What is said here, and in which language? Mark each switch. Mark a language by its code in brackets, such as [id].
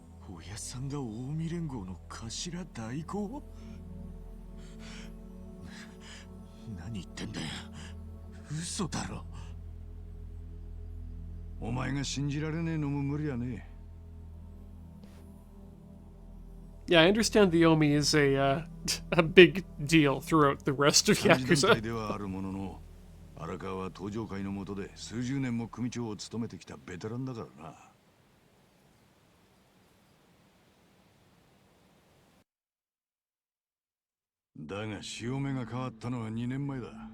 [ja] おやさんが近江連合の頭代行？何言ってんだよ。嘘だろ。お前が信じられねえのも無理やね。 [en] Yeah, I understand the Omi is a big deal throughout the rest of [ja] 三次団体ではあるものの、荒川は登場会の下で数十年も組長を務めてきたベテランだからな。だが潮目が変わったのは2年前だ。